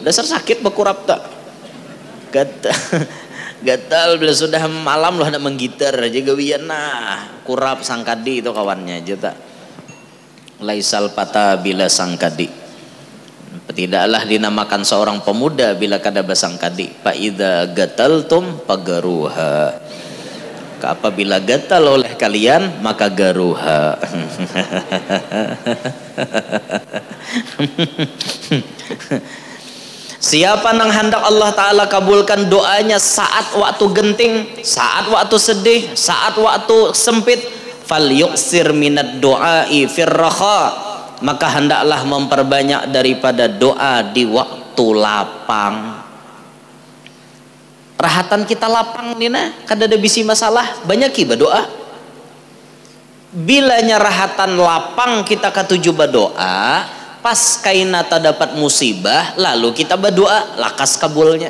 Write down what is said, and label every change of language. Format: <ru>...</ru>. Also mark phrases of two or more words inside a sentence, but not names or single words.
<bjn>Dasar sakit bekurap tak? Gatal bila sudah malam loh nak menggitar aja gawian, nah kurab sangkadi itu kawannya aja tak.</bjn> <ar>ليس الفتى</ar> <bjn>bila sangkadi, tidaklah dinamakan seorang pemuda bila kada basangkadi.</bjn> <ar>فإذا</ar> <bjn>gataltum pagaruha, apabila gatal oleh kalian maka garuha. Siapa nang hendak Allah Ta'ala kabulkan doanya saat waktu genting, saat waktu sedih, saat waktu sempit,</bjn> <ar>فليكثر من الدعاء في الرخاء,</ar> <bjn>maka hendaklah memperbanyak daripada doa di waktu lapang. Rahatan kita lapang nina, kada ada bisi masalah, banyak iba doa. Bilanya rahatan lapang kita katuju berdoa, pas kaina dapat musibah lalu kita berdoa lakas kabulnya.</bjn>